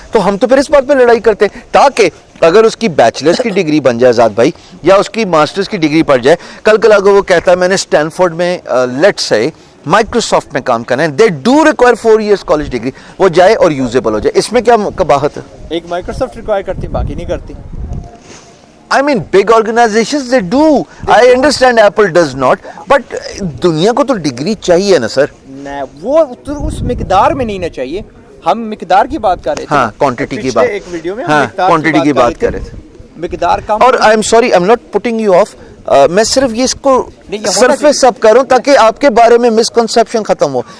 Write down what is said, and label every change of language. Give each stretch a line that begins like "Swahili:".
Urdu: تو ہم تو پھر اس بات پہ لڑائی کرتے ہیں, تاکہ اگر اس کی بیچلرز کی ڈگری بن جائے آزاد بھائی, یا اس کی ماسٹرز کی ڈگری پڑ جائے, کل اگر وہ کہتا ہے میں نے اسٹینفورڈ میں لیٹس سے مائکروسافٹ میں کام کرنا ہے,
English: they do require 4 years college degree,
Urdu: وہ جائے اور یوزیبل ہو جائے. اس میں کیا قباحت ہے؟ ایک مائکروسافٹ ریکوائر کرتی, باقی نہیں کرتی.
English: I mean big organizations they do. I understand Apple does not, but
Urdu: دنیا کو تو ڈگری چاہیے نا سر. وہ اس مقدار میں نہیں نا چاہیے. ہم مقدار کی بات کر رہے تھے, ہاں کوانٹٹی کی بات, ایک ویڈیو میں ہاں کوانٹٹی کی بات کر رہے تھے, مقدار کم. اور
English: I am sorry, I am not putting you off,
Urdu: میں صرف یہ اس کو سرفیس اپ کروں تاکہ آپ کے بارے میں مسکنسیپشن ختم ہو.